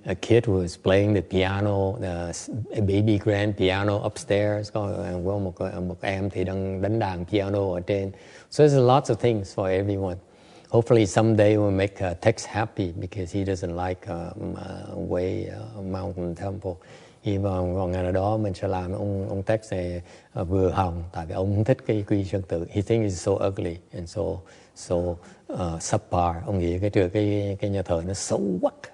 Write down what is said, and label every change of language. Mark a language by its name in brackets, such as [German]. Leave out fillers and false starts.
[English] A kid was playing the piano, a baby grand piano upstairs. [Vietnamese] Có một em thì đang đánh đàn piano ở trên. [English] So there's lots of things for everyone. Hopefully someday we'll make Tex happy because he doesn't like Wei Mountain Temple. [Vietnamese] Hy vọng vào ngày nào đó mình sẽ làm ông Tex này vừa hồng, tại vì ông không thích cái Quy Sơn Tự. [English] He thinks it's so ugly and so subpar. [Vietnamese] Ông nghĩ cái nhà thờ nó xấu quá.